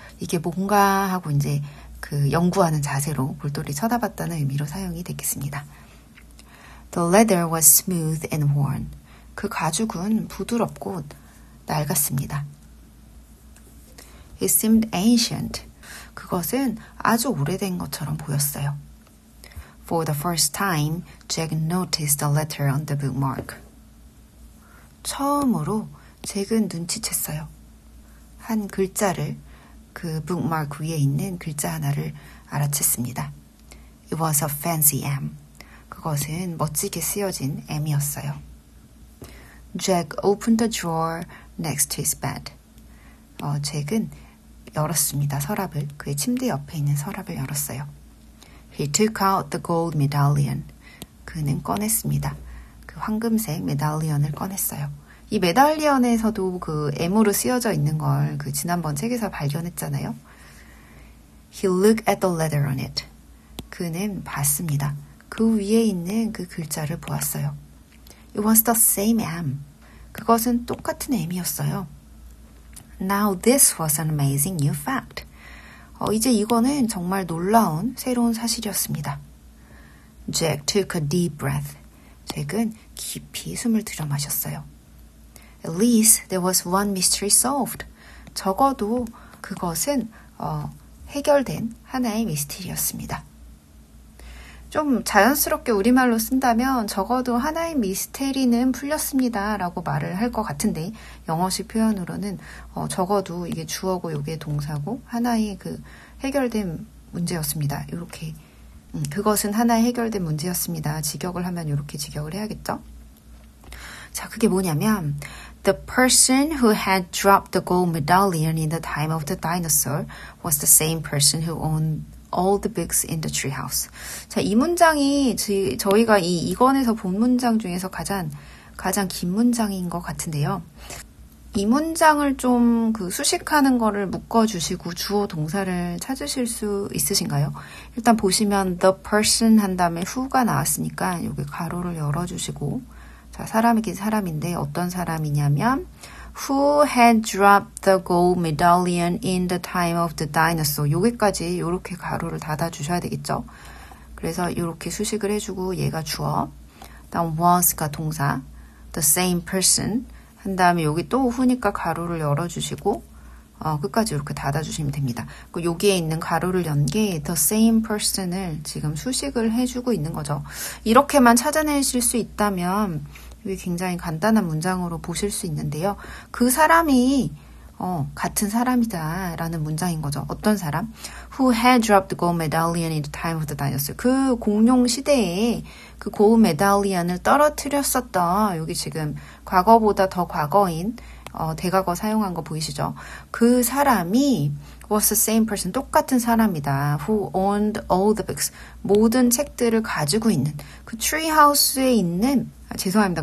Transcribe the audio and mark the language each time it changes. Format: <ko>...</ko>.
<ko>이게 뭔가 하고 이제 그 연구하는 자세로 볼돌이 쳐다봤다는 의미로 사용이 됐겠습니다.</ko> <en>The leather was smooth and worn.</en> <ko>그 가죽은 부드럽고 낡았습니다.</ko> <en>It seemed ancient.</en> <ko>그것은 아주 오래된 것처럼 보였어요.</ko> <en>For the first time, Jack noticed the letter on the bookmark.</en> <ko>처음으로 잭은 눈치챘어요. 한 글자를 그 bookmark 위에 있는 글자 하나를 알아챘습니다.</ko> <en>It was a fancy M.</en> <ko>그것은 멋지게 쓰여진 M이었어요.</ko> <en>Jack opened the drawer next to his bed.</en> <ko>잭은 열었습니다. 서랍을. 그의 침대 옆에 있는 서랍을 열었어요.</ko> <en>He took out the gold medallion.</en> <ko>그는 꺼냈습니다. 그 황금색 메달리언을 꺼냈어요. 이 메달리언에서도 그 M으로 쓰여져 있는 걸 그 지난번 책에서 발견했잖아요.</ko> <en>He looked at the letter on it.</en> <ko>그는 봤습니다. 그 위에 있는 그 글자를 보았어요.</ko> <en>It was the same M.</en> <ko>그것은 똑같은 M이었어요.</ko> <en>Now this was an amazing new fact.</en> <ko>이제 이거는 정말 놀라운 새로운 사실이었습니다.</ko> <en>Jack took a deep breath.</en> <ko>잭은 깊이 숨을 들여 마셨어요.</ko> <en>At least there was one mystery solved.</en> <ko>적어도 그것은 해결된 하나의 미스테리였습니다. 좀 자연스럽게 우리말로 쓴다면 적어도 하나의 미스테리는 풀렸습니다 라고 말을 할 것 같은데 영어식 표현으로는 적어도 이게 주어고 이게 동사고 하나의 그 해결된 문제였습니다. 이렇게 그것은 하나의 해결된 문제였습니다. 직역을 하면 이렇게 직역을 해야겠죠? 자, 그게 뭐냐면</ko> <en>The person who had dropped the gold medallion in the time of the dinosaur was the same person who owned all the books in the treehouse.</en> <ko>자, 이 문장이 저희가 이 2권에서 본 문장 중에서 가장 긴 문장인 것 같은데요. 이 문장을 좀 수식하는 거를 묶어주시고 주어 동사를 찾으실 수 있으신가요? 일단 보시면 the person 한 다음에 who가 나왔으니까 여기 가로를 열어주시고 자, 사람이긴 사람인데 어떤 사람이냐면</ko> <en>Who had dropped the gold medallion in the time of the dinosaur?</en> <ko>여기까지 이렇게 가로를 닫아주셔야 되겠죠. 그래서 이렇게 수식을 해주고 얘가 주어, 다음 was가 동사,</ko> <en>the same person</en> <ko>한 다음에 여기 또 who니까 가로를 열어주시고 끝까지 이렇게 닫아주시면 됩니다. 여기에 있는 가로를 연 게</ko> <en>the same person</en> <ko>을 지금 수식을 해주고 있는 거죠. 이렇게만 찾아내실 수 있다면 이게 굉장히 간단한 문장으로 보실 수 있는데요. 그 사람이 같은 사람이다 라는 문장인 거죠. 어떤 사람?</ko> <en>Who had dropped the gold medallion in the time of the dinosaur.</en> <ko>그 공룡 시대에 그 고ld medallion을 떨어뜨렸었던 여기 지금 과거보다 더 과거인 대과거 사용한 거 보이시죠? 그 사람이</ko> <en>was the same person,</en> <ko>똑같은 사람이다. Who owned all the books. 모든 책들을 가지고 있는 그 트리하우스에 있는 죄송합니다.</ko>